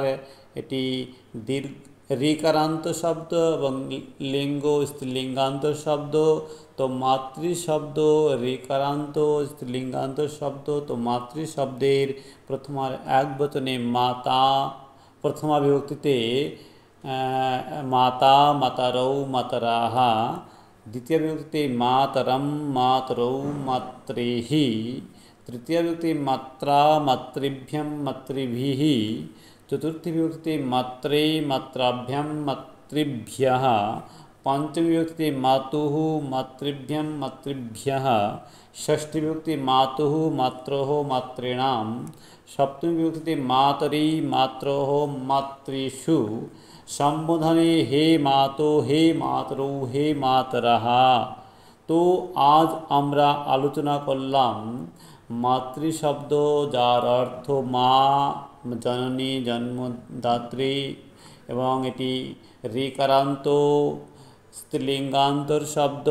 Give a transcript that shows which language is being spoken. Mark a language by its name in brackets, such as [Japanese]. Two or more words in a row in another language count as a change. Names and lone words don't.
[Bangla] এটি দীর্ঘ ঋকারান্ত শব্দ এবং লিঙ্গ স্ত্রীলিঙ্গান্ত শব্দ। তো মাতৃশব্দ ঋকারান্ত স্ত্রীলিঙ্গান্ত শব্দ। তো মাতৃশব্দের প্রথমার একবচনে মাতা, প্রথমা বিভক্তিতে [Sanskrit] माता मातरौ मातराः, द्वितीय विभक्ति मातरं मातरौ मातृः, तृतीय विभक्ति मात्रा मातृभ्यं मातृभिः, चतुर्थी विभक्ति मात्रे मात्राभ्यां मातृभ्यः, पंचमी विभक्ति मातुः मातृभ्यं मातृभ्यः, षष्ठी विभक्ति मातुः मात्रोः मातॄणां, सप्तमी विभक्ति मातरी मात्रोः मातृषु, সম্বোধনে হে মাতো হে মাতরৌ হে মাতরাহা। [Bangla] তো আজ আমরা আলোচনা করলাম মাতৃশব্দ, যার অর্থ মা, জননী, জন্মদাত্রী, এবং এটি ঋকারান্ত স্ত্রীলিঙ্গান্তর শব্দ।